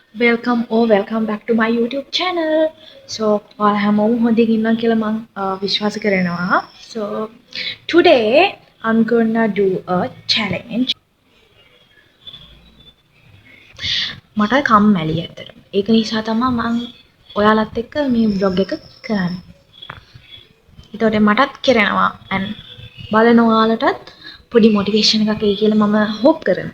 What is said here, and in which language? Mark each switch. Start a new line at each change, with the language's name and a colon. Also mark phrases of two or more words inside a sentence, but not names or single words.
English: welcome back to my YouTube channel.
Sinhala: So ඔයාලා හැමෝම හොඳින් ඉන්නවා කියලා මම විශ්වාස කරනවා.
English: So today I'm gonna do a challenge.
Sinhala: මට කම්මැලි ඇත්තටම. ඒක නිසා තමයි මම ඔයාලත් එක්ක මේ vlog එක කරන්නේ. ඒතකොට මටත් කරනවා and බලන ඔයාලටත් පොඩි motivation එකක් එයි කියලා මම hope කරනවා.